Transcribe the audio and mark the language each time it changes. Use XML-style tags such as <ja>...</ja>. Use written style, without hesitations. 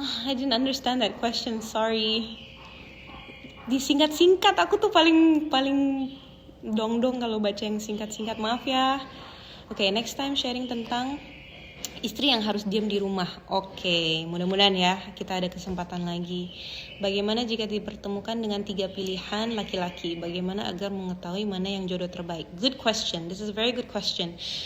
<en>I didn't understand that question, sorry.</en> <id>Disingkat-singkat, aku tuh paling dong kalau baca yang singkat-singkat, maaf ya. Oke, next time sharing tentang istri yang harus diam di rumah. Oke, mudah-mudahan ya kita ada kesempatan lagi. Bagaimana jika dipertemukan dengan 3 pilihan laki-laki? Bagaimana agar mengetahui mana yang jodoh terbaik?</id> <en>Good question, this is a very good question.</en>